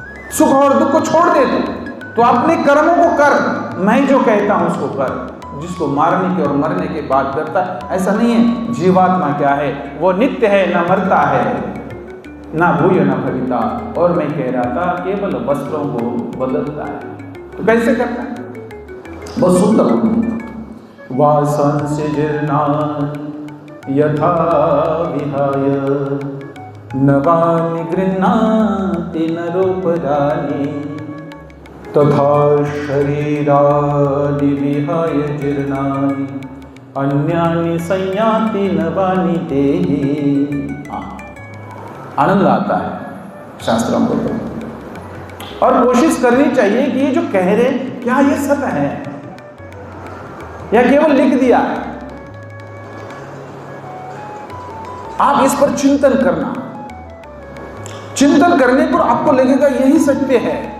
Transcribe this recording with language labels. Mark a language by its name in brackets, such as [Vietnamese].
[Hindi] सुख और दुख को छोड़ दे तो अपने कर्मों को कर, मैं जो कहता हूं उसको कर। जिसको मारने के और मरने के बाद करता है, ऐसा नहीं है। जीवात्मा क्या है? वो नित्य है, न मरता है, [Sanskrit] ना भूय न भविता। [Hindi] और मैं कह रहा था केवल वस्त्रों को बदलता है। तो कैसे करता है? बहुत सुंदर। [Sanskrit] वासंस जीर्णान् यथा विहाय नवानि गृह्णाति नरोपराणि तथा शरीरादि विहाय जीर्णानि अन्यानि संयाति नवानि देहि। [Hindi] आनंद आता है शास्त्रों को तो। और कोशिश करनी चाहिए कि ये जो कह रहे क्या ये सत्य है या केवल लिख दिया है। आप इस पर चिंतन करना। चिंतन करने पर आपको लगेगा यही सत्य है।